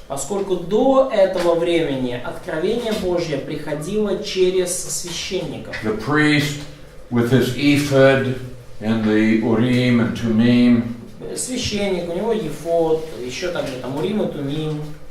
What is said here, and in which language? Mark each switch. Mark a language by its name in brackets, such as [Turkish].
[Russian] Поскольку до этого времени откровение Божье приходило через священников. [English] The priest with his ephod and the Urim and Tumim. [Russian] Священник, у него ефод, еще также там Урим и Тумим.